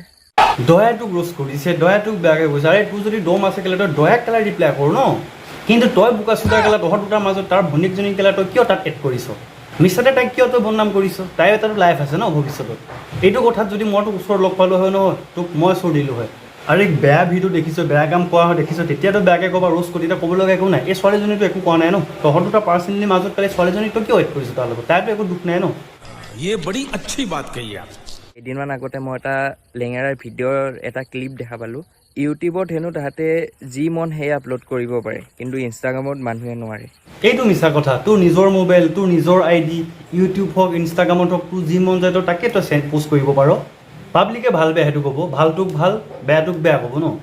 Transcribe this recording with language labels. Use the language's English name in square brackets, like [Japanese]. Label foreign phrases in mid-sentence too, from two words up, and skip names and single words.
[Assamese] দয়াই তোক ৰোষ্ট কৰিছে দয়াই তোক বেয়াকৈ কৈছে আৰে তোৰ যদি দম আছে কেলে তই দয়াক কেলা ৰিপ্লাই কৰ ন কিন্তু তই বোকা চোকা কেলা তহঁত দুটাৰ মাজত তাৰ ভনীয়েকজনী কেলা তই কিয় তাক এড কৰিছ মিছাতে তাইক কিয় তই বদনাম কৰিছ তাইৰ এটাতো লাইফ আছে ন ভৱিষ্যতত এইটো কথাত যদি মই তোক ওচৰত লগ পালোঁ হয় নহয় তোক মই চোৰ দিলোঁ হয় আৰু এই বেয়া ভিডিঅ' দেখিছোঁ বেয়া কাম কৰা হয় দেখিছোঁ তেতিয়াতো বেয়াকৈ ক'বা ৰোষ্ট কৰি তেতিয়া ক'ব লগা একো নাই এই ছোৱালীজনীতো একো কোৱা নাই ন তহঁত দুটা পাৰ্চনেলি মাজত কালি ছোৱালীজনীক তই কিয় এড কৰিছ তাৰ লগত তাইতো একো দুখ নাই ন [Hindi] ये बड़ी अच्छी बात कही आप [Assamese] এদিনমান আগতে মই এটা লেঙেৰাৰ ভিডিঅ'ৰ এটা ক্লিপ দেখা পালোঁ ইউটিউবত হেনো তাহাঁতে যি মন সেয়া আপলোড কৰিব পাৰে কিন্তু ইনষ্টাগ্ৰামত মানুহে নোৱাৰে এইটো মিছা কথা তোৰ নিজৰ মোবাইল তোৰ নিজৰ ID ইউটিউব হওক ইনষ্টাগ্ৰামত হওক তোৰ যি মন যায় তই তাকে তই পষ্ট কৰিব পাৰ পাব্লিকে ভাল বেয়া সেইটো ক'ব ভালটোক ভাল বেয়াটোক বেয়া ক'ব ন